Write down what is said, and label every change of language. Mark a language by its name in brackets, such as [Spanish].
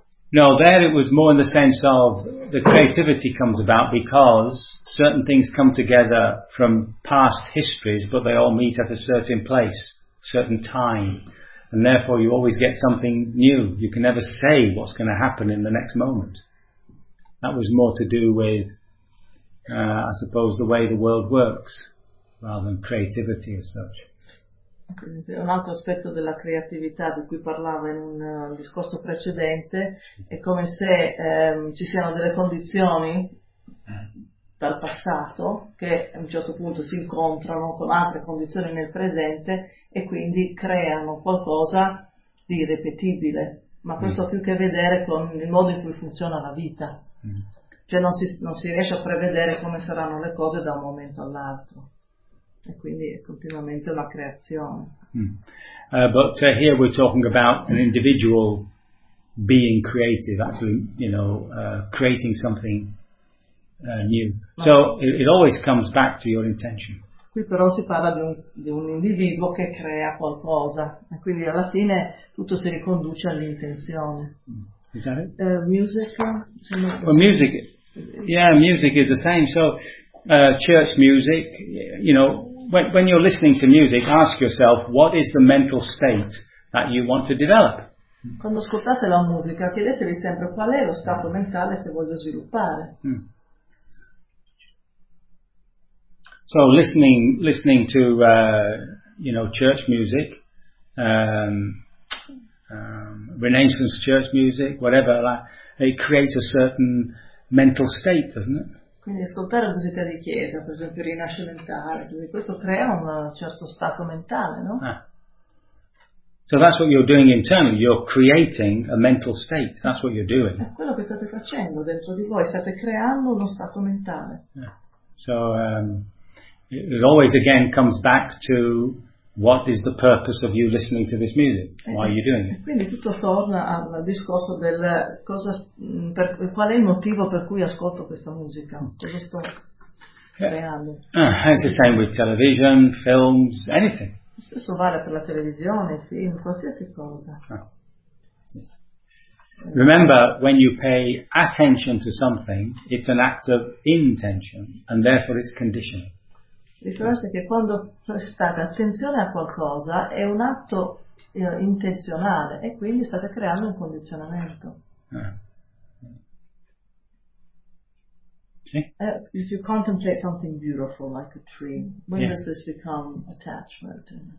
[English] No, there it was more in the sense of the creativity comes about because certain things come together from past histories, but they all meet at a certain place, certain time, and therefore you always get something new. You can never say what's going to happen in the next moment. That was more to do with, I suppose, the way the world works, rather than creativity as such. [Italian] Un altro aspetto della creatività di cui parlavo in un discorso precedente è come se ci siano delle condizioni dal passato che a un certo punto si incontrano con altre condizioni nel presente e quindi creano qualcosa di irripetibile, ma questo ha più che vedere con il modo in cui funziona la vita. Cioè non si riesce a prevedere come saranno le cose da un momento all'altro e quindi è continuamente la creazione. [English] But here we're talking about an individual being creative, actually, you know, creating something new. So it always comes back to your intention. [Italian] Qui però si parla di un individuo che crea qualcosa e quindi alla fine tutto si riconduce all'intenzione. [English] Is that it? Music is the same. So church music, you know, when you're listening to music, ask yourself, what is the mental state that you want to develop? [Italian] Quando ascoltate la musica, chiedetevi sempre qual è lo stato mentale che voglio sviluppare. [English] So listening to you know, church music, Renaissance church music, whatever, like, it creates a certain mental state, doesn't it? [Italian] Quindi ascoltare la musica di chiesa, per esempio rinascimentale, questo crea un certo stato mentale, no? [English] So that's what you're doing internally, you're creating a mental state, that's what you're doing. [Italian] È quello che state facendo dentro di voi, state creando uno stato mentale. [English] So it always again comes back to what is the purpose of you listening to this music? Why are you doing it? [Italian] Quindi tutto torna al discorso del cosa, per qual è il motivo per cui ascolto questa musica? Cosa sto creando? [English] It's the same with television, films, anything. [Italian] Lo stesso vale per la televisione, film, qualsiasi cosa. [English] Remember, when you pay attention to something, it's an act of intention, and therefore it's conditioning. [Italian] Ricordate che quando prestate attenzione a qualcosa è un atto intenzionale e quindi state creando un condizionamento. [English] If you contemplate something beautiful like a tree, when does this become attachment?